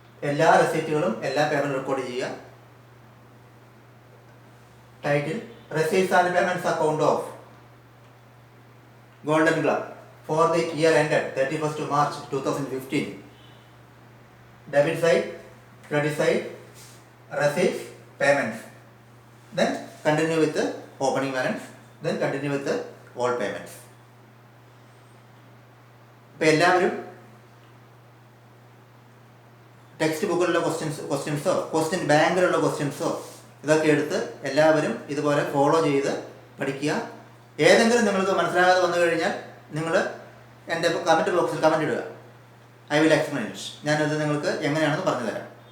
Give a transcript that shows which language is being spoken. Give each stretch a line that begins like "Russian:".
Malayalam: എല്ലാ റെസീറ്റുകളും എല്ലാ പേയ്മെൻറ്റും റെക്കോർഡ് ചെയ്യുക.
English: Title receipts and payments account of golden club for the year ended 31st March 2015. Debit side, credit side, receipts, payments. Then continue with the opening balance. Then continue with the all payments.
Malayalam: ഇപ്പോൾ എല്ലാവരും text ബുക്കിലുള്ള ക്വസ്റ്റ്യൻസോ question ബാങ്കിലുള്ള ക്വസ്റ്റ്യൻസോ ഇതൊക്കെ എടുത്ത് എല്ലാവരും ഇതുപോലെ follow ചെയ്ത് പഠിക്കുക. ഏതെങ്കിലും നിങ്ങൾക്ക് മനസ്സിലാകാതെ വന്നു കഴിഞ്ഞാൽ നിങ്ങൾ എൻ്റെ കമൻറ്റ് ബോക്സിൽ കമൻറ്റ് ഇടുക.
English: I will explain it.
Malayalam: ഞാനത് നിങ്ങൾക്ക് എങ്ങനെയാണെന്ന് പറഞ്ഞു തരാം.